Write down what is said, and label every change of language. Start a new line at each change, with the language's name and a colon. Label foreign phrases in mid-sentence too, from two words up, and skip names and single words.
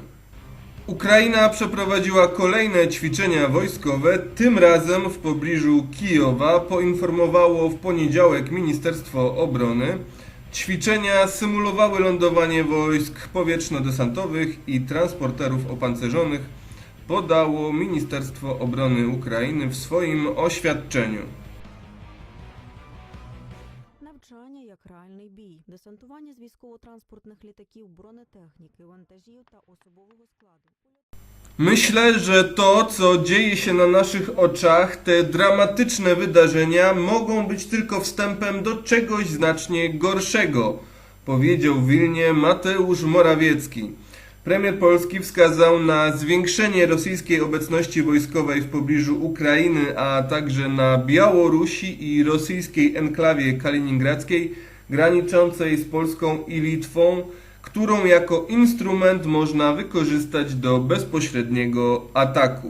Polish: Ukraina przeprowadziła kolejne ćwiczenia wojskowe, tym razem w pobliżu Kijowa, poinformowało w poniedziałek Ministerstwo Obrony. Ćwiczenia symulowały lądowanie wojsk powietrzno-desantowych i transporterów opancerzonych, podało Ministerstwo Obrony Ukrainy w swoim oświadczeniu.
Ukrainian: Навчання як реальний бій, десантування з військово-транспортних літаків, бронетехніки, вантажів та особового складу.
Polish: Myślę, że to, co dzieje się na naszych oczach, te dramatyczne wydarzenia, mogą być tylko wstępem do czegoś znacznie gorszego, powiedział w Wilnie Mateusz Morawiecki. Premier Polski wskazał na zwiększenie rosyjskiej obecności wojskowej w pobliżu Ukrainy, a także na Białorusi i rosyjskiej enklawie kaliningradzkiej, graniczącej z Polską i Litwą, którą jako instrument można wykorzystać do bezpośredniego ataku.